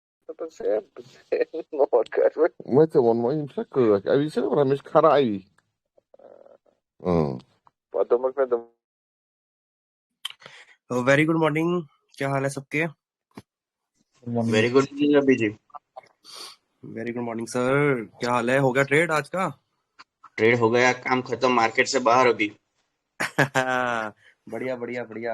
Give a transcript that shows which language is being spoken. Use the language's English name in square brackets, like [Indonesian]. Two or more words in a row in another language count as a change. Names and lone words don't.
[Thai] ไม่แต่วันวันถ้าเกิดไอ้วิเศษมันไม่ขรายอืม [English] Very good morning. [Hindi] क्या हाल है सबके? [English] Very good morning अभी जी। Very good morning sir. [Hindi] क्या हाल है? हो गया ट्रेड आज का? ट्रेड हो गया, काम खत्म, मार्केट से बाहर अभी। बढ़िया बढ़िया बढ़िया।